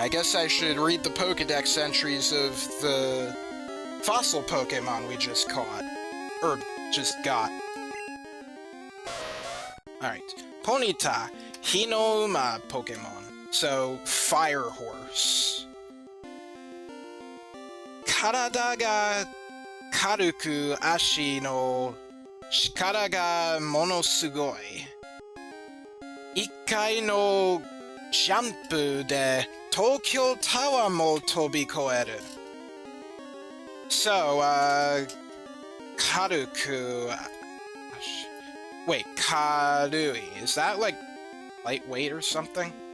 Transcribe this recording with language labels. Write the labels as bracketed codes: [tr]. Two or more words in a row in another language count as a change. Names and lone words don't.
[en] I guess I should read the Pokédex entries of the fossil Pokemon we just caught. Or, just got. Alright. Ponyta. Hinoma Pokemon. So, Fire Horse. [ja] 体が軽く足の力がものすごい. Ikkai no jump de Tokyo Tower mo tobikoeru. [en] So, karuku... Wait, karui. Is that, like, lightweight or something?